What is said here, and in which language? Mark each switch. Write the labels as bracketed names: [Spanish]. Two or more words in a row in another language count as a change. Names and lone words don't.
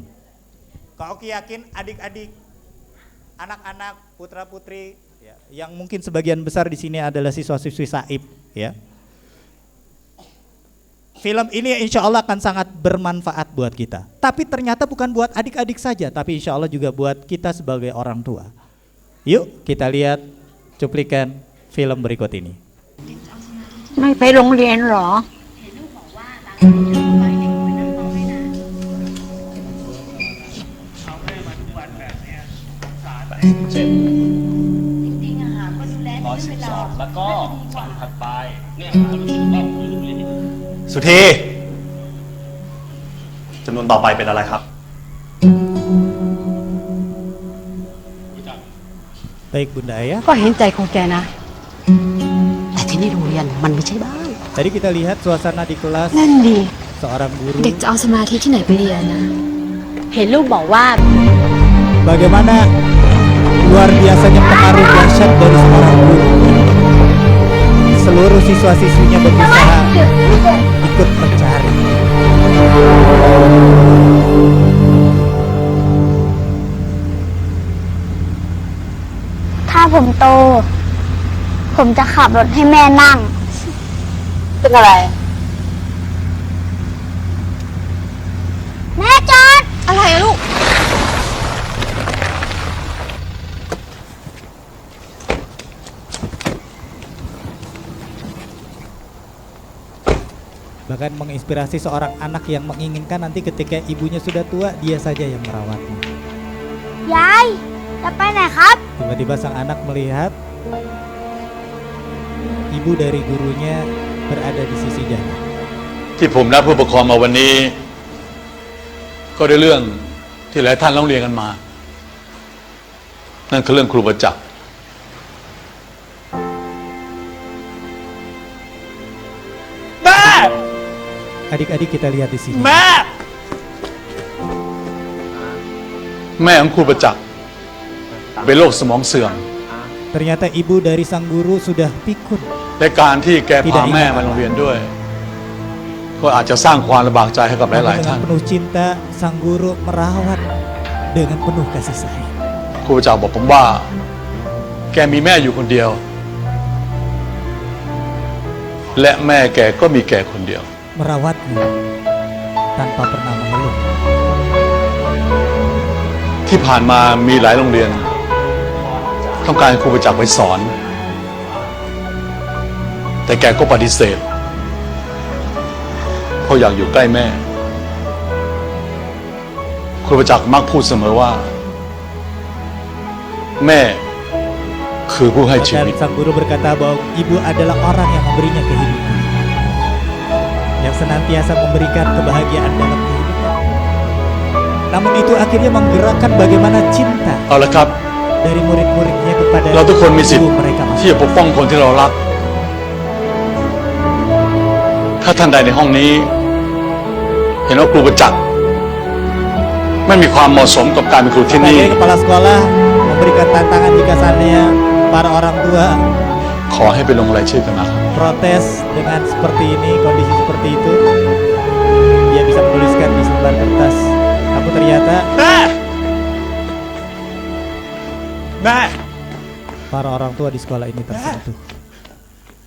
[Indonesian] Kak Oki yakin adik-adik, anak-anak, putra-putri ya, yang mungkin sebagian besar di sini adalah siswa-siswi Saib ya. Film ini [Arabic] إن شاء الله [Indonesian] akan sangat bermanfaat buat kita. Tapi ternyata bukan buat adik-adik saja, tapi [Arabic] إن شاء الله [Indonesian] juga buat kita sebagai orang tua. Yuk kita lihat cuplikan film berikut ini. [Thai] ไม่ไปโรงเรียนเหรอ แล้วก็วันถัดไปเนี่ยรู้สึกว่าคุยเรื่องนี้ สุธีจำนวนต่อไปเป็นอะไรครับ [Indonesian] Baik bunda ayah. [Thai] ก็เห็นใจของแกนะ แต่ที่นี่โรงเรียนมันไม่ใช่บ้าน [Indonesian] Tadi kita lihat suasana di kelas [Thai] นั่นดี [Indonesian] seorang guru [Thai] เด็กจะเอาสมาธิที่ไหนไปเรียนนะ เห็นลูกบอกว่า [Indonesian] bagaimana luar biasanya pengaruh dahsyat dari seorang guru. Seluruh siswa-siswinya berusaha ikut mencari. [Thai] ถ้าผมโต ผมจะขับรถให้แม่นั่ง เป็นอะไร แม่จอด อะไรอะลูก [Indonesian] Bahkan menginspirasi seorang anak yang menginginkan nanti ketika ibunya sudah tua dia saja yang merawatnya. [Thai] ยายจะไปไหนครับ [Indonesian] Tiba-tiba sang anak melihat ibu dari gurunya berada di sisi jalan. [Thai] ที่ผมนัดผู้ปกครองมาวันนี้ ก็ได้เรื่องที่หลายท่านร้องเรียนกันมา นั่นคือเรื่องครูประจักษ์ [Indonesian] Adik-adik kita lihat di sini. [Thai] แม่ของครูประจักษ์เป็นโรคสมองเสื่อม [Indonesian] Ternyata ibu dari sang guru sudah pikun. [Thai] และการที่แกพาแม่มาโรงเรียนด้วย ก็อาจจะสร้างความลำบากใจให้กับห [Indonesian] Namun [Thai] ลายๆท่าน [Indonesian] dengan penuh cinta sang guru merawat dengan penuh kasih sayang. [Thai] ครูประจักษ์บอกผมว่า แกมีแม่อยู่คนเดียว และแม่แกก็มีแกคนเดียว [Indonesian] Merawatnya tanpa pernah mengeluh. [Thai] ที่ผ่านมามีหลายโรงเรียน ต้องการให้ครูประจักษ์ไปสอน แต่แกก็ปฏิเสธเพราะอยากอยู่ใกล้แม่ ครูประจักษ์มักพูดเสมอว่า แม่คือผู้ให้ชีวิต [Indonesian] Dan sang guru berkata bahwa ibu adalah orang yang memberinya kehidupan, yang senantiasa memberikan kebahagiaan dalam kehidupan. Namun itu akhirnya menggerakkan bagaimana cinta [Thai] เอาละครับ [Indonesian] dari murid-muridnya kepada [Thai] เราทุกคนมีสิท [Indonesian] guru [Thai] ธิ์ [Indonesian] mereka [Thai] ที่จะปกป้องคนที่เรารัก ถ้าท่านใดในห้องนี้ เห็นว่าครูประจักษ์ไม่มีความเหมาะสมกับการเป็นครูที่นี่ [Indonesian] Sebagai kepala sekolah memberikan tantangan jika seandainya para orang tua [Thai] ขอให้ไปลงรายชื่อกันนะครับ [Indonesian] protes dengan seperti ini, kondisi seperti itu, dia bisa menuliskan di selembar kertas. Namun ternyata para orang tua di sekolah ini tersentuh.